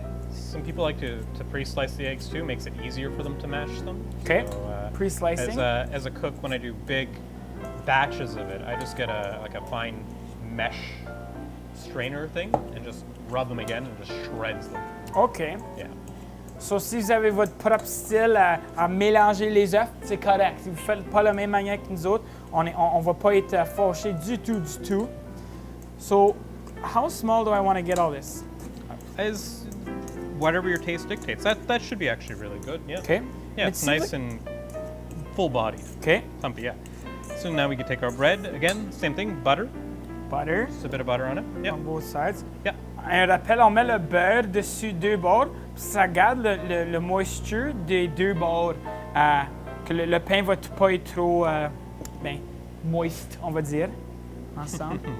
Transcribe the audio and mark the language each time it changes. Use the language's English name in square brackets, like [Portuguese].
[English] Some people like to pre-slice the eggs too. Makes it easier for them to mash them. Okay. So, Pre-slicing. As a cook, when I do big batches of it, I just get a fine mesh strainer thing and just rub them again and just shreds them. OK. Yeah. [French] So, si vous avez votre propre style à mélanger les œufs, c'est correct. Si vous ne faites pas la même manière que nous autres, on ne va pas être fâchés du tout. [English] So, how small do I want to get all this? As whatever your taste dictates. That should be actually really good. Yeah. Okay. Yeah, it's nice and full-bodied. Okay. Thumpy, yeah. So now we can take our bread. Again, same thing, butter. Butter. Just a bit of butter on it. Yeah. On both sides. Yeah. [French] Un rappel, on met le beurre dessus 2 bords, puis ça garde le moisture des 2 bords, que le pain va pas être trop moist, on va dire, ensemble.